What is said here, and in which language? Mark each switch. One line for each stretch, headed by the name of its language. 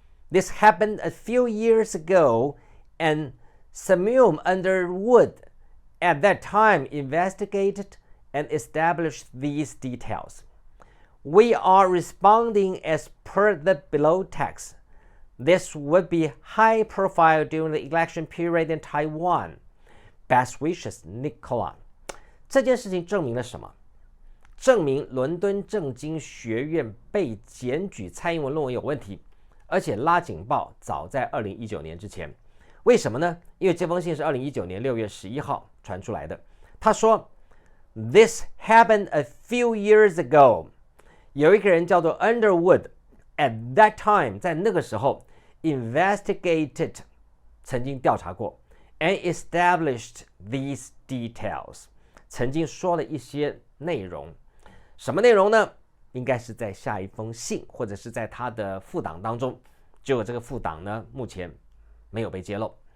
English: This happened a few years ago, and Samuel Underwood at that time investigated and established these details. We are responding as per the below text. This would be high profile during the election period in Taiwan. Best wishes, Nicola.
Chinese: 这件事情证明了什么？证明伦敦政经学院被检举蔡英文论文有问题，而且拉警报早在2019年之前。为什么呢？因为这封信是2019年6月11号传出来的。他说
English: This happened a few years ago.
Chinese: 有一个人叫做 Underwood
English: at that time
Chinese: 在那个时候
English: investigated
Chinese: 曾经调查过
English: and established these details
Chinese: 曾经说了一些内容。什么内容呢？应该是在下一封信或者是在他的副档当中，结果这个副档呢目前没有被揭露。